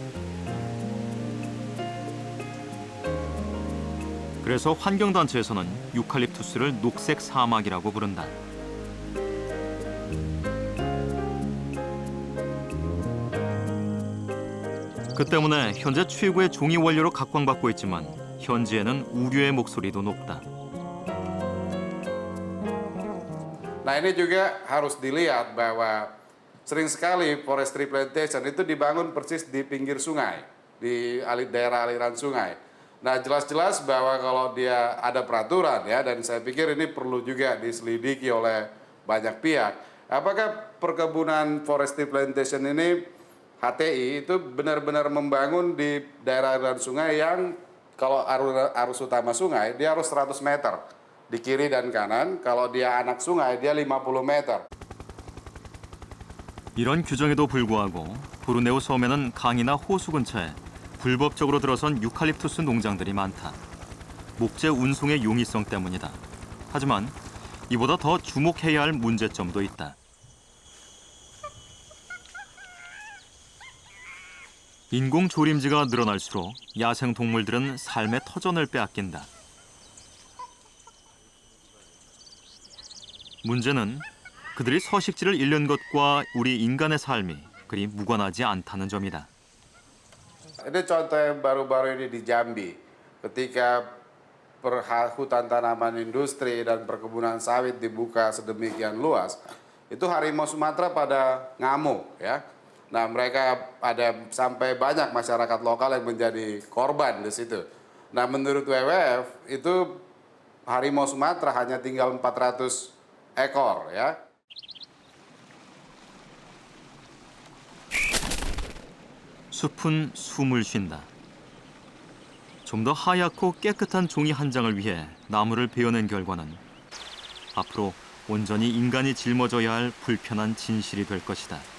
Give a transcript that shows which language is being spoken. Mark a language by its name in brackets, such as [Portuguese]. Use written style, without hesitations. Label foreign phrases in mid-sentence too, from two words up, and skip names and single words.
[Korean] 그래서 환경단체에서는 유칼립투스를 녹색 사막이라고 부른다. 그 때문에 현재 최고의 종이 원료로 각광받고 있지만 현지에는 우려의 목소리도 높다. [Indonesian] Nah ini juga harus dilihat bahwa sering sekali [English] forestry plantation [Indonesian] itu dibangun persis di pinggir sungai, di daerah aliran sungai. Nah jelas-jelas bahwa kalau dia ada peraturan ya, dan saya pikir ini perlu juga diselidiki oleh banyak pihak. Apakah perkebunan [English] forestry plantation [Indonesian] ini HTI itu benar-benar membangun di daerah aliran sungai yang kalau arus utama sungai dia harus 100 meter. di kiri dan kanan. kalau dia anak sungai, dia 50 meter. [Korean] 이런 규정에도 불구하고 보르네오 섬에는 강이나 호수 근처에 불법적으로 들어선 유칼립투스 농장들이 많다. 목재 운송의 용이성 때문이다. 하지만 이보다 더 주목해야 할 문제점도 있다. 인공 조림지가 늘어날수록 야생 동물들은 삶의 터전을 빼앗긴다. 문제는 그들이 서식지를 잃는 것과 우리 인간의 삶이 그리 무관하지 않다는 점이다. [Indonesian] Ini contoh yang baru-baru ini di Jambi. Ketika hutan tanaman industri dan perkebunan sawit dibuka sedemikian luas, itu harimau Sumatera pada ngamuk, ya. Nah, mereka ada sampai banyak masyarakat lokal yang menjadi korban di situ. Nah, menurut WWF itu harimau Sumatera hanya tinggal 400 ekor, ya. [Korean] 숲은 숨을 쉰다. 좀 더 하얗고 깨끗한 종이 한 장을 위해 나무를 베어낸 결과는 앞으로 온전히 인간이 짊어져야 할 불편한 진실이 될 것이다.